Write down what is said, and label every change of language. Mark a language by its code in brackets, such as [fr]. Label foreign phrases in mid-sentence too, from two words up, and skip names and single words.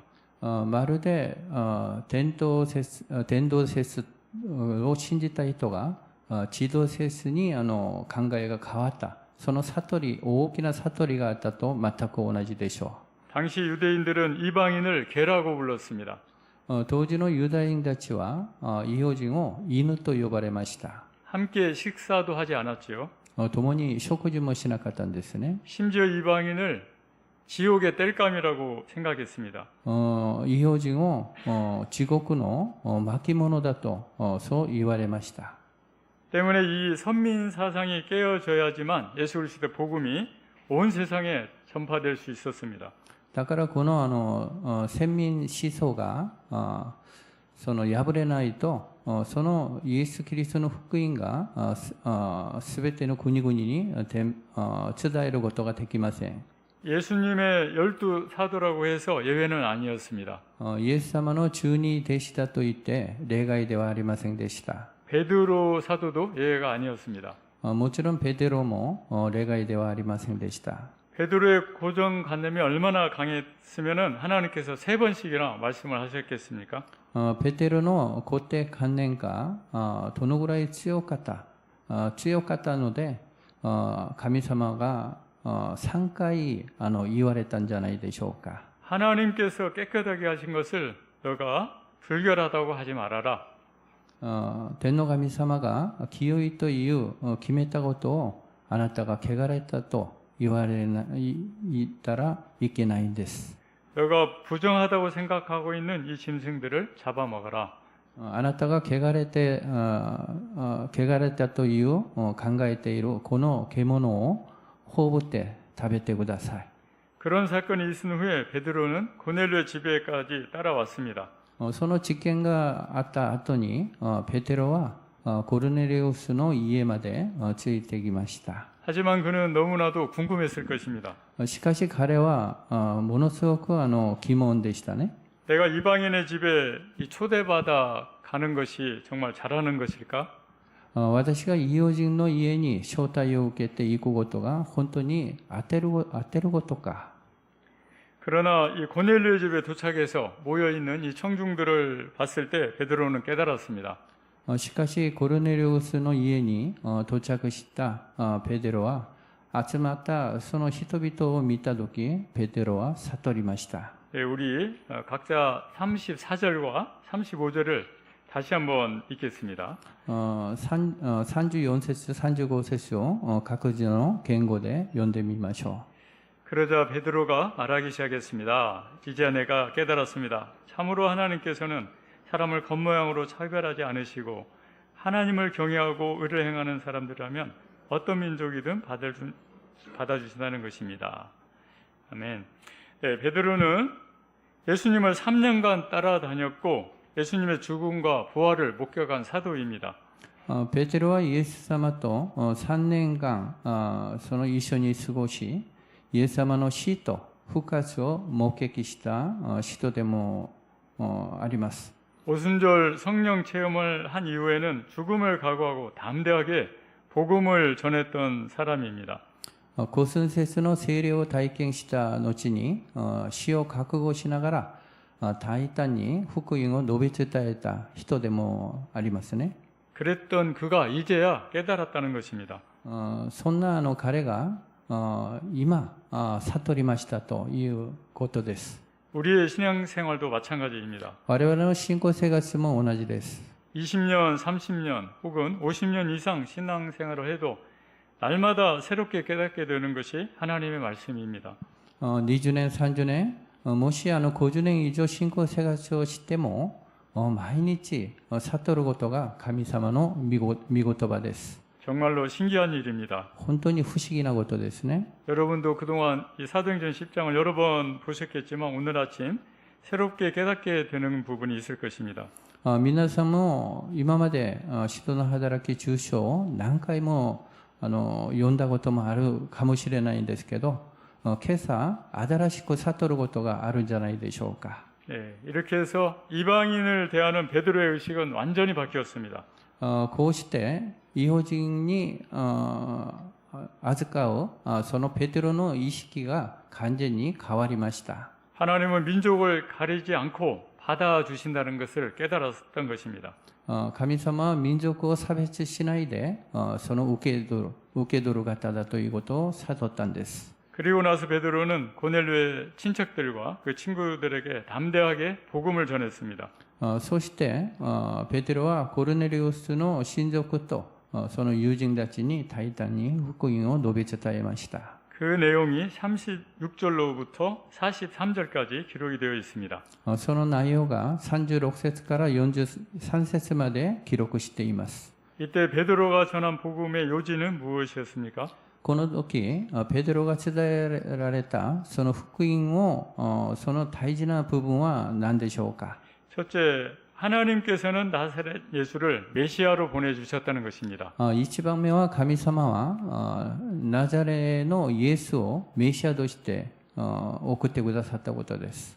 [ja] まるで伝道説を信じた人が地動説に考えが変わった。その悟り、大きな悟りがあったと全く同じでしょう。 [ko] 당시 유대인들은 이방인을 개라고 불렀습니다. [ja] 当時のユダヤ人たちは異邦人を犬と呼ばれました。 [ko] 함께 식사도 하지 않았지요. [ja] 共に食事もしなかったんですね。 [ko] 심지어 이방인을 지옥의 땔감이라고 생각했습니다. [ja] 異邦人を地獄の巻物だとそう言われました。 [ko] 때문에 이 선민 사상이 깨어져야지만 예수 그리스도의 복음이 온 세상에 전파될 수 있었습니다. [ja] だからこの先民思想がその破れないとそのイエス・キリストの福音がすべての国々に伝えることができません。 [ko] 예수님의 12 사도라고 해서 예외는 아니었습니다. [ja] イエス様の12弟子だと言って例外ではありませんでした。 [ko] 베드로 사도도 예외가 아니었습니다. [ja] もちろんペテロも例外ではありませんでした。 [ko] 베드로의 고정관념이 얼마나 강했으면은 하나님께서 3번씩이나 말씀을 하셨겠습니까? [ja] ペテロの固定観念がどのぐらい強かったので神様が3回言われたんじゃないでしょうか。 [ko] 하나님께서 깨끗하게 하신 것을 너가 불결하다고 하지 말아라. [ja] 天の神様が清いという決めたことをあなたが汚れたと言ったらいけないんです。 [ko] 너가 부정하다고 생각하고 있는 이 짐승들을 잡아먹어라. [ja] あなたが汚れたという考えているこの獣を放って食べてください。 [ko] 그런 사건이 있은 후에 베드로는 고넬료의 집에까지 따라왔습니다. [ja] その事件があった後にペテロはコルネリウスの家までついてきました。 [ko] 하지만 그는 너무나도 궁금했을 것입니다. [ja] しかし彼はものすごく疑問でしたね。 [ko] 내가 이방인의 집에 이 초대받아 가는 것이 정말 잘하는 것일까? [ja] 私が異邦人の家に招待を受けて行くことが本当に当てることか。 [ko] 그러나 이 고넬료의 집에 도착해서 모여 있는 이 청중들을 봤을 때 베드로는 깨달았습니다. [ja] しかしコルネリウスの家に到着したペテロは集まったその人々を見たときペテロは悟りました。 [ko] 예, 우리 각자 34절과 35절을 다시 한번 읽겠습니다. [ja] 34節、35節を各自の言語で読んでみましょ [ko] 그러자 베드로가 말하기 시작했습니다. 이제야 내가 깨달았습니다. 참으로 하나님께서는 사람을 겉모양으로 차별하지 않으시고 하나님을 경외하고 의를 행하는 사람들이라면 어떤 민족이든 받아주신다는 것입니다. 아멘. 네, 베드로는 예수님을 3년간 따라다녔고 예수님의 죽음과 부활을 목격한 사도입니다. [ja] ペテロはイエス様と3年間その一緒に過ごしイエス様の死と復活を目撃した人でもあります。 [ko] 오순절 성령 체험을 한 이후에는 죽음을 각오하고 담대하게 복음을 전했던 사람입니다. [ja] 五寸節の聖霊を体験した後に死を覚悟しながら大胆に福音を述べ伝えた人でもありますね。 [ko] 그랬던 그가 이제야 깨달았다는 것입니다. [ja] そんな彼が今悟りましたということです。 [ko] 우리의 신앙생활도 마찬가지입니다. [ja] 我々の信仰生活も同じです。 [ko] 20년, 30년 혹은 50년 이상 신앙생활을 해도 날마다 새롭게 깨닫게 되는 것이 하나님의 말씀입니다. [ja] 20 年、30年、もし50年以上信仰生活をしても毎日悟ることが神様の御言葉です。 [ko] 정말로 신기한 일입니다. [ja] 本当に不思議なことですね。 [ko] 여러분도 그동안 이 사도행전 10장을 여러 번 보셨겠지만 오늘 아침 새롭게 깨닫게 되는 부분이 있을 것입니다. [ja] 皆さんも今まで使徒の働き10章を何回も読んだこともあるかもしれないんですけど今朝新しく悟ることがあるんじゃないでしょうか。 [ko] 네, 이렇게 해서 이방인을 대하는 베드로의 의식은 완전히 바뀌었습니다. [ja] こうして異邦人に扱うそのペテロの意識が完全に変わりました。 [ko] 하나님은 민족을 가리지 않고 받아주신다는 것을 깨달았던 것입니다. [ja] 神様は民族を差別しないでその受け取る方だということを悟ったんです。 [ko] 그리고 나서 베드로는 고넬료의 친척들과 그 친구들에게 담대하게 복음을 전했습니다. [ja] そしてペテロはコルネリウスの親族とその友人たちに大胆に福音を述べ伝えました。 [ko] 그 내용이 36절로부터 43절까지 기록이 되어 있습니다. [ja] その内容が36節から43節まで記録しています。 [ko] 이때 베드로가 전한 복음의 요지는 무엇이었습니까? [ja] この時ペテロが伝えられたその福音をその大事な部分は何でしょうか。 [ko] 첫째, 하나님께서는 나사렛 예수를 메시아로 보내주셨다는 것입니다. [ja] 一番目は神様はナザレのイエスをメシアとして送ってくださったことです。